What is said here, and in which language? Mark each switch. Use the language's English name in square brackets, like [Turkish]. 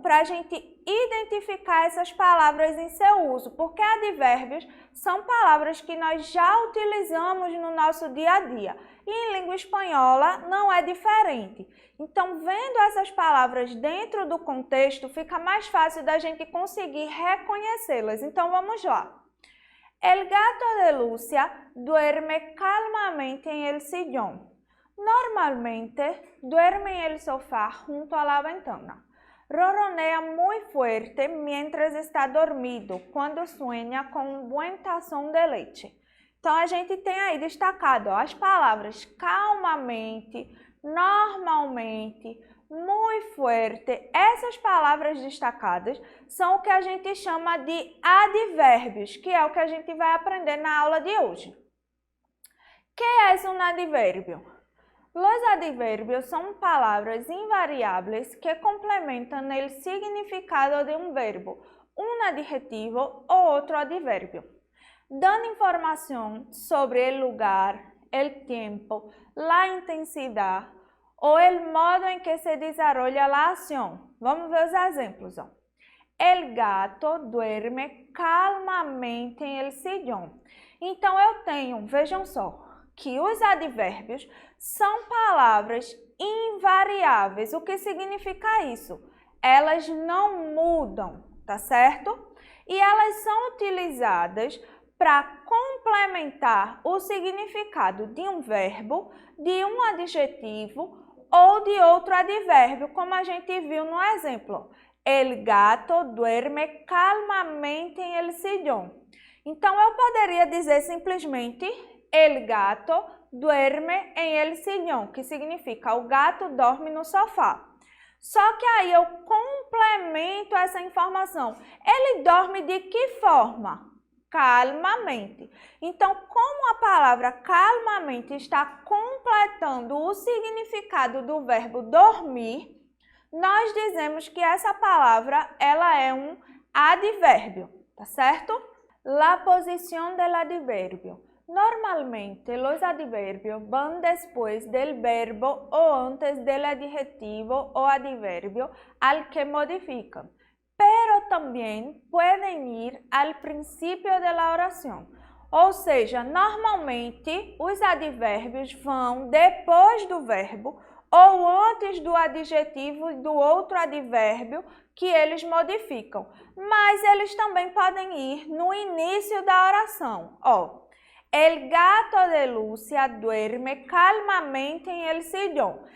[Portuguese] Para a gente identificar essas palavras em seu uso, porque advérbios são palavras que nós já utilizamos no nosso dia a dia. E em língua espanhola não é diferente. Então, vendo essas palavras dentro do contexto, fica mais fácil da gente conseguir reconhecê-las. Então, vamos lá. [Spanish] El gato de Lucia duerme calmamente en el sillón. Normalmente, duerme en el sofá junto a la ventana. Ronronea muy fuerte mientras está dormido, cuando sueña con un buen tazón de leche. [Portuguese] Então, a gente tem aí destacado as palavras calmamente, normalmente, muito fuerte. Essas palavras destacadas são o que a gente chama de advérbios, que é o que a gente vai aprender na aula de hoje. [Spanish] ¿Qué es un adverbio? Los adverbios son palabras invariables que complementan el significado de un verbo, un adjetivo o otro adverbio, dando información sobre el lugar, el tiempo, la intensidad o el modo en que se desarrolla la acción. [Portuguese] Vamos ver os exemplos. Ó. [Spanish] El gato duerme calmamente en el sillón. [Portuguese] Então, eu tenho, vejam só, que os advérbios são palavras invariáveis. O que significa isso? Elas não mudam, tá certo? E elas são utilizadas para complementar o significado de um verbo, de um adjetivo ou de outro advérbio, como a gente viu no exemplo. [Spanish] El gato duerme calmamente en el sillón. [Portuguese] Então, eu poderia dizer simplesmente [Spanish] el gato duerme en el sillón, [Portuguese] que significa o gato dorme no sofá. Só que aí eu complemento essa informação. Ele dorme de que forma? Calmamente. Então, como a palavra calmamente está completando o significado do verbo dormir, nós dizemos que essa palavra ela é um advérbio, tá certo? [Spanish] La posición del adverbio. Normalmente, los adverbios van después del verbo o antes del adjetivo o adverbio al que modifican, pero también pueden ir al principio de la oración. [Portuguese] Ou seja, normalmente, os advérbios vão depois do verbo ou antes do adjetivo e do outro advérbio que eles modificam, mas eles também podem ir no início da oração. Ó. [Spanish] El gato de Lucia duerme calmamente en el sillón.